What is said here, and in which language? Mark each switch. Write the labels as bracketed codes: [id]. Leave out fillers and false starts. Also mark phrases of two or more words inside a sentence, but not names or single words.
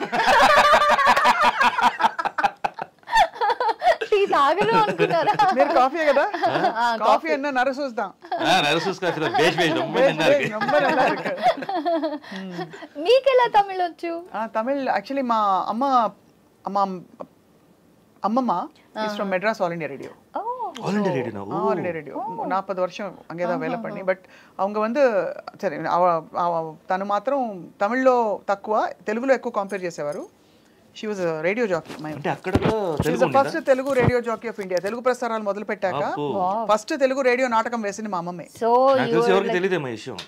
[te] టీ తాగరు అనుకున్నారా? మీరు కాఫీ కదా, కాఫీ అన్న నరసూస్తాం. మీకెలా తమిళ్ వచ్చు? తమిళ్ యాక్చువల్లీ మా అమ్మమ్మ [en] is from Madras All India Radio. [ta] ஆல் இந்தியா ரேடியோ 40 வருஷம் அங்கே தான் வேலை பண்ணி. பட் அவங்க வந்து [te] సరే తను మాత్రం తమిళ్లో తక్కువ, తెలుగులో ఎక్కువ కంపేర్ చేసేవారు. [en] She was radio jockey. [te] అంటే అక్కడ కూడా [en] First Telugu radio jockey of India. [te] తెలుగు ప్రసారాలు మొదలు పెట్టాక ఫస్ట్ తెలుగు రేడియో నాటకం వేసింది మా అమ్మమ్మే. సో ఎవరికి తెలియదేమో ఈ విషయం.